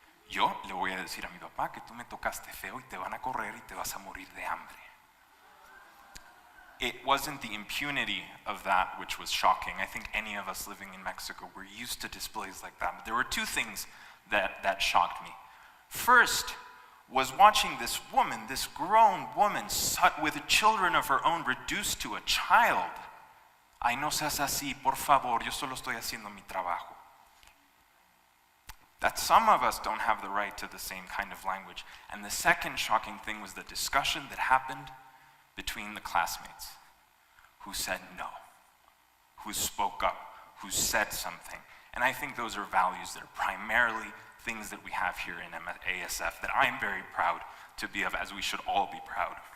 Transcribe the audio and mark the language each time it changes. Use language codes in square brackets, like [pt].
[es] Yo le voy a decir a mi papá que tú me tocaste feo y te van a correr y te vas a morir de hambre. [en] It wasn't the impunity of that which was shocking. I think any of us living in Mexico were used to displays like that. But there were two things that shocked me. First was watching this woman, this grown woman, with children of her own, reduced to a child. [es] Ay, no seas así, por favor, yo solo estoy haciendo mi trabajo. [en] That some of us don't have the right to the same kind of language. And the second shocking thing was the discussion that happened between the classmates who said no, who spoke up, who said something. And I think those are values that are primarily things that we have here in ASF that I'm very proud to be of, as we should all be proud.